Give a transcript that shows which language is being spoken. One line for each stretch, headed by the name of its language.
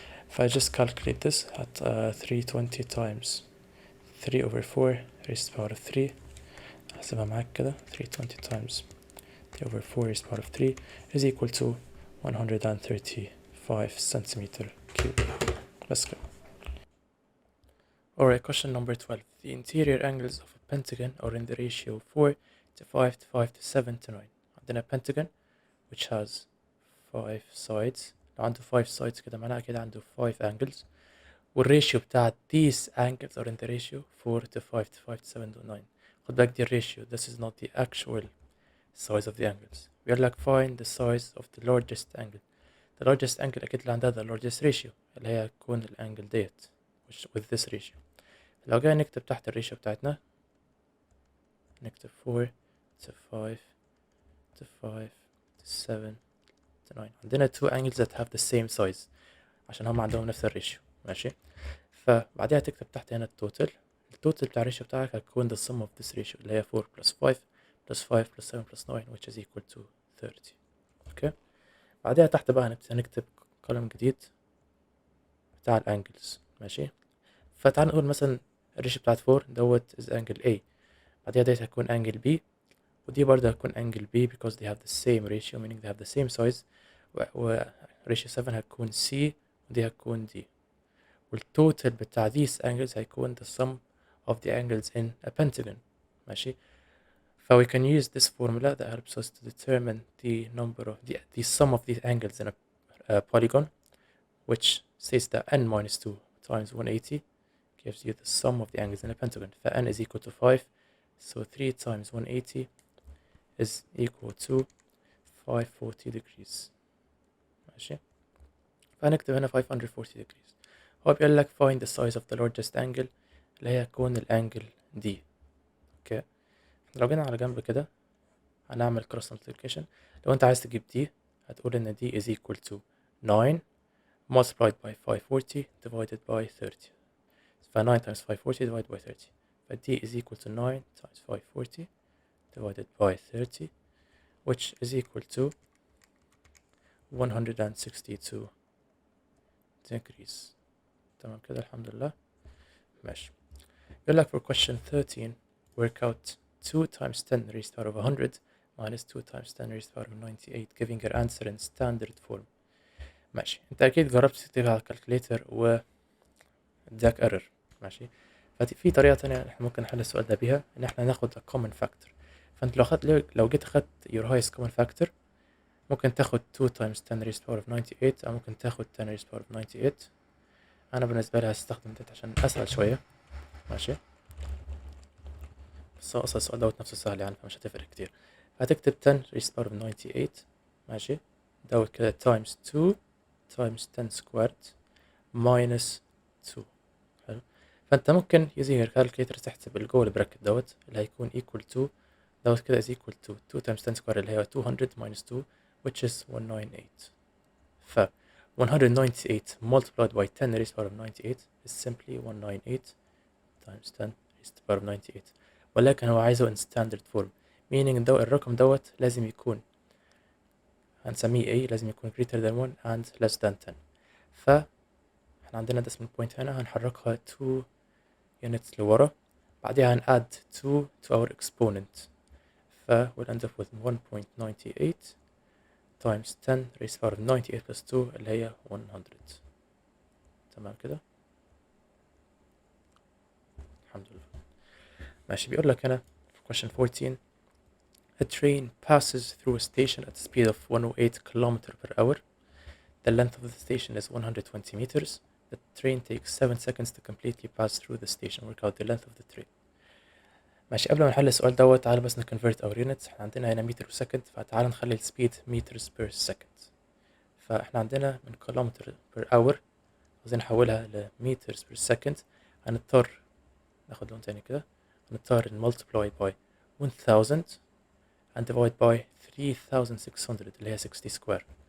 English: If I just calculate this at 320 times 3 over 4 raised to the power of 3
Arabic: أحسبها معاك كده
English: 320 times 3 over 4 raised to the power of 3 is equal to 135 centimeter cube. Let's go. Alright, question number 12. The interior angles of a pentagon are in the ratio 4 to 5 to 5 to 7 to 9.
Arabic: عندنا pentagon
English: which has 5 sides.
Arabic: لو عنده 5 sides كده معناها كده عنده 5 angles. والريشيو بتاع
English: these angles are in the ratio 4 to 5 to 5 to 7 to 9.
Arabic: خد بالك دي الريشيو.
English: This is not the actual size of the angles. بيقول لك find the size of the largest angle. The largest angle
Arabic: أكيد اللي عندها
English: the largest ratio
Arabic: اللي هي هتكون الانجل ديت
English: which with this ratio.
Arabic: لو جاي نكتب تحت الريشيو بتاعتنا نكتب 4 to 5 to 5 to 7 to 9. عندنا
English: two angles that have the same size
Arabic: عشان هم عندهم نفس الريشيو. ماشي. فبعدها تكتب تحت هنا التوتال بتاع الريشيو بتاعك هتكون
English: the sum of this ratio اللي هي 4 plus 5 plus 5 plus 7 plus 9 which is equal to 30.
Arabic: اوكي. بعدها تحت بقى هنكتب كولوم جديد بتاع الانجلز. ماشي. فتعال نقول مثلا الريشيو بتاعت 4 دوت is angle A. بعدها ديت هتكون
English: angle B
Arabic: ودي برضه هتكون
English: angle B because they have the same ratio meaning they have the same size و ratio 7 هتكون C ودي هتكون D.
Arabic: والتوتال بتاع
English: these angles هيكون the sum of the angles in a pentagon.
Arabic: ماشي.
English: ف we can use this formula that helps us to determine the number of the sum of the angles in a polygon which says that n minus 2 times 180 gives you the sum of the angles in a pentagon. ف n is equal to 5 so 3 times 180 is equal to 540 degrees.
Arabic: ماشي. فهنكتب هنا 540 degrees. هو بيقول لك
English: find the size of the largest angle
Arabic: اللي هي هتكون الانجل دي. اوكي. لو جينا على جنب كده هنعمل
English: cross multiplication.
Arabic: لو انت عايز تجيب دي هتقول ان دي
English: is equal to 9 multiplied by 540 divided by 30. ف 9 times 540 divided by 30. ف d is equal to 9 times 540 divided by 30 which is equal to 162 degrees.
Arabic: تمام كده الحمد لله. ماشي.
English: يقول لك for question 13 work out 2 times 10 raised to the power of 100 minus 2 times 10 raised to the power of 98 giving your answer in standard form.
Arabic: ماشي. انت اكيد جربت تكتبها على الكالكوليتر و اداك error. ماشي. ففي طريقة تانية احنا ممكن نحل السؤال ده بيها ان احنا ناخد
English: a common factor.
Arabic: فانت لو جيت اخدت
English: your highest common factor ممكن تاخد 2 times 10 raised to the power of 98
Arabic: او ممكن تاخد
English: 10 raised to the power of 98.
Arabic: انا بالنسبة لي هستخدم ده عشان اسهل شوية. ماشي. بس هو اصلا السؤال دوت نفسه سهل يعني فمش هتفرق كتير.
English: هتكتب 10 raised to the power of 98.
Arabic: ماشي.
English: دوت كده times 2 times 10 squared minus 2.
Arabic: حلو.
English: فانت ممكن using your calculator
Arabic: تحسب الجول براكت دوت اللي هيكون
English: equal to dot كده is equal to 2 times 10 squared اللي هي 200 minus 2 which is 198. ف 198 multiplied by 10 raised to the power of 98 is simply 198 times 10 raised to the power of 98.
Arabic: ولكن هو عايزه
English: in standard form
Arabic: meaning الرقم دوت لازم يكون هنسميه A لازم يكون
English: greater than 1 and less than 10.
Arabic: ف احنا عندنا decimal point هنا هنحركها 2 units لورا بعدها هن
English: add 2 to our exponent. ف we'll end up with 1.98 times 10 raised to the power of 98 plus 2 اللي هي 100.
Arabic: تمام كده الحمد لله. ماشي. بيقول لك هنا في
English: question 14 a train passes through a station at a speed of 108 km per hour. The length of the station is 120 meters. The train takes 7 seconds to completely pass through the station. Work out the length of the train.
Arabic: ماشي، قبل ما نحل السؤال دوت تعال بس نكونفرت اور يونتس. احنا عندنا هنا متر وسكند، فتعال نخلي السبيد مترز بير سكند. فاحنا عندنا من كيلومتر بير اور عايزين نحولها لمترز بير سكند. هنضطر ناخد لون تاني كده، هنضطر نمultiply
English: by 1000 and divide by 3600
Arabic: اللي هي 60 سكوير.